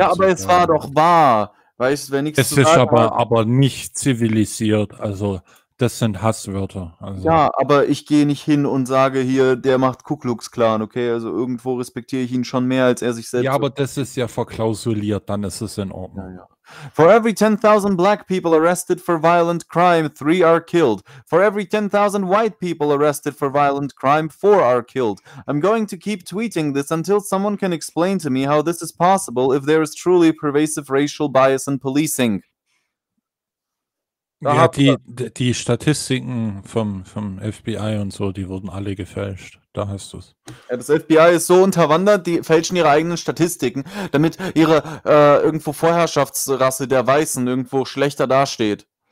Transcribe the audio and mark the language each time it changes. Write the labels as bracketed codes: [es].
[de] Ja, aber es war doch wahr. Weißt, wer nichts es zu sagen ist aber nicht zivilisiert, also das sind Hasswörter. Also. Ja, aber ich gehe nicht hin und sage hier, der macht Ku Klux Klan, okay, also irgendwo respektiere ich ihn schon mehr, als er sich selbst. Ja, aber das ist ja verklausuliert, dann ist es in Ordnung. Ja, ja. [en] For every 10,000 black people arrested for violent crime, 3 are killed. For every 10,000 white people arrested for violent crime, 4 are killed. I'm going to keep tweeting this until someone can explain to me how this is possible if there is truly pervasive racial bias in policing. [de] Ja, die Statistiken vom FBI und so, die wurden alle gefälscht. Da hast du es. Ja, das FBI ist so unterwandert, die fälschen ihre eigenen Statistiken, damit ihre irgendwo Vorherrschaftsrasse der Weißen irgendwo schlechter dasteht.